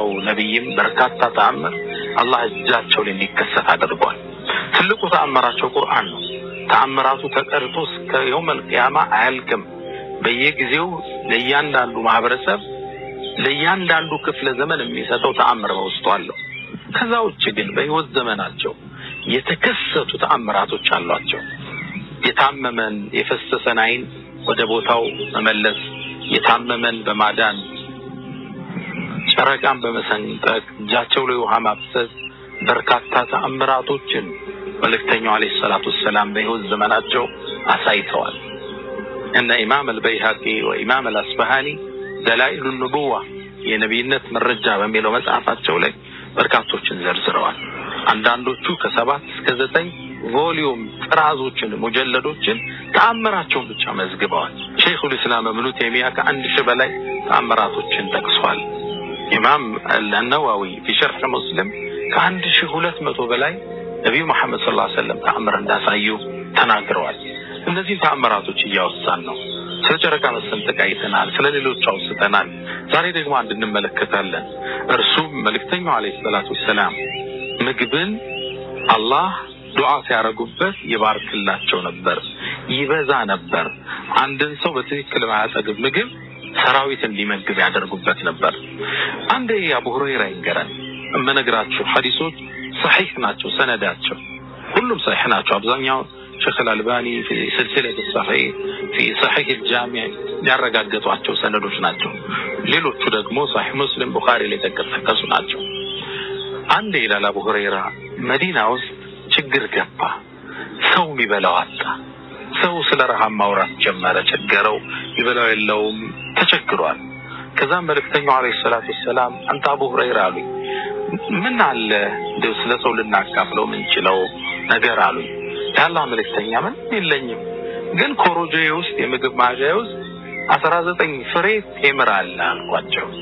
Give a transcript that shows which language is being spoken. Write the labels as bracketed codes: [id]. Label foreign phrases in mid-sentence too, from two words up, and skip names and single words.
[am] ነብይም በርካታ ተአምር አላህ እጃቸው ላይ እንዲከሰት አድርጓል። ትልቁ ተአምራቸው ቁርአን ነው። ተአምራቱ ተቀርጦ እስከ [ar] يوم القيامة [am] አያልቅም። በየጊዜው ለእያንዳንዱ ማህበረሰብ ለእያንዳንዱ ክፍለ ዘመን የሚሰጠው ተአምር በውስጡ አለው። ከዛ ውጭ ግን በህይወት ዘመናቸው የተከሰቱ ተአምራቶች አሏቸው። የታመመን የፈሰሰን አይን ወደ ቦታው መመለስ፣ የታመመን በማዳን፣ ጨረቃን በመሰንጠቅ እጃቸው ላይ ውሃ ማፍሰስ፣ በርካታ ተአምራቶችን መልእክተኛው [ar] عليه الصلاة والسلام [am] በህይወት ዘመናቸው አሳይተዋል። [ar] ان امام البيهقي وامام الاسبهاني دلائل النبوة [am] የነብይነት መረጃ በሚለው መጽሐፋቸው ላይ በርካቶችን ዘርዝረዋል። አንዳንዶቹ ከ7 እስከ 9 ቮሊዩም ጥራዞችን ሙጀለዶችን ተአምራቸውን ብቻ መዝግበዋል። ሼኹል ኢስላም ኢብኑ ተይሚያ ከ1000 በላይ ተአምራቶችን ጠቅሰዋል። ኢማም አልነዋዊ [ar] في شرح مسلم [am] ከ1200 በላይ ነብዩ መሐመድ [ar] صلى الله عليه وسلم [am] ተአምር እንዳሳዩ ተናግረዋል። እነዚህ ተአምራቶች እያወሳን ነው። ስለ ጨረቃ መሰንጠቅ አይተናል፣ ስለ ሌሎች አውስተናል። ዛሬ ደግሞ አንድ እንመለከታለን። እርሱም መልእክተኛው [ar] عليه الصلاة والسلام [am] ምግብን አላህ ዱዓ ሲያረጉበት ይባርክላቸው ነበር፣ ይበዛ ነበር። አንድን ሰው በትክክል ማያጠግብ ምግብ ሰራዊት እንዲመግብ ያደርጉበት ነበር። አንዴ አቡ ሁረይራ ይንገራል። እመነግራችሁ ሐዲሶች صحيح ናቸው፣ ሰነዳቸው ሁሉም صحيح ናቸው። አብዛኛው [ar] شيخ الألباني في سلسلة الصحيح في صحيح الجامع [am] ያረጋገጧቸው ሰነዶች ናቸው። ሌሎቹ ደግሞ صحيح مسلم ቡኻሪ ላይ ተከሰሱ ናቸው። አንዴ ይላል አቡ ሁረይራ መዲና ውስጥ ችግር ገባ። ሰው የሚበላው አጣ። ሰው ስለ ረሃብ ማውራት ጀመረ፣ ቸገረው፣ ይበላው የለውም፣ ተቸግሯል። ከዛ መልእክተኛው [ar] عليه الصلاة والسلام [am] አንተ አቡ ሁረይራ አሉኝ፣ ምን አለ እንደው ስለ ሰው ልናካፍለው ምን ይችላል ነገር አሉኝ። ያላህ መልእክተኛ ምን የለኝም፣ ግን ኮሮጆዬ ውስጥ የምግብ ማዕጃዬ ውስጥ 19 ፍሬ ቴምር አለ አልኳቸው።